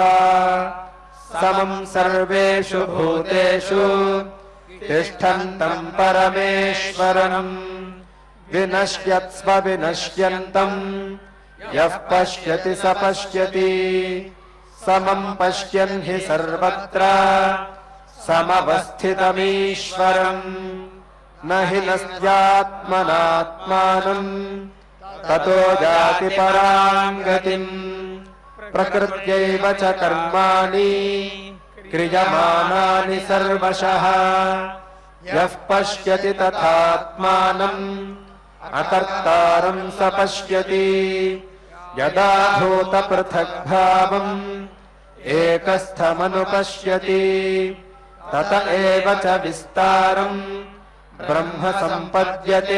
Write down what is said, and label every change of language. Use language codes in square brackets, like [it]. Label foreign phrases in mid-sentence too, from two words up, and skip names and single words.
[sa] సమం సర్వేషు భూతేషు తిష్టంతం పరమేశ్వరం వినశ్యత్స్వ వినశ్యంతం యః పశ్యతి స పశ్యతి. సమం పశ్యన్ హి సర్వత్ర సమవస్థితమీశ్వరం న హి నస్త్యాత్మనాత్మానం తతో యాతి పరాం గతిం. ప్రకృత్యైవ చ కర్మాణి క్రియమానాని సర్వశః యః పశ్యతి తథాత్మానం అకర్తారం స పశ్యతి. యదా భూత పృథగ్భావం ఏకస్థమనుపశ్యతి తత ఏవ చ విస్తారం బ్రహ్మ సంపద్యతే.